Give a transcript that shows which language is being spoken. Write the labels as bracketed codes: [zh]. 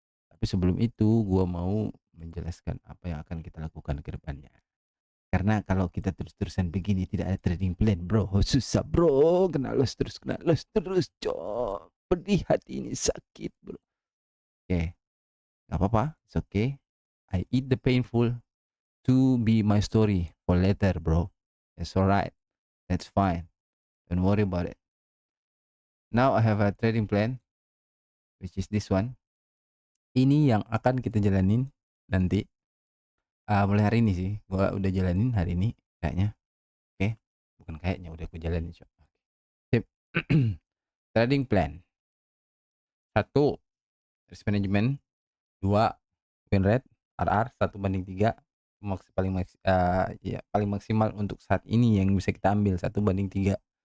[id] Tapi sebelum itu gua mau menjelaskan apa yang akan kita lakukan ke depannya. Karena kalau kita terus-terusan begini tidak ada trading plan, Bro. Susah, Bro. Kena loss terus, Cok. Pedih hati ini sakit, Bro. Oke, nggak apa-apa. [en] It's okay. I eat the painful to be my story for later, Bro. It's alright. That's fine. Don't worry about it. Now I have a trading plan, which is this one. [id] Ini yang akan kita jalanin nanti, mulai hari ini sih, gua udah jalanin hari ini kayaknya, oke. Bukan kayaknya, udah aku jalanin, Cok. Sip. Trading plan, satu risk management, 2 win rate, RR 1/3, paling maksimal untuk saat ini yang bisa kita ambil 1/3.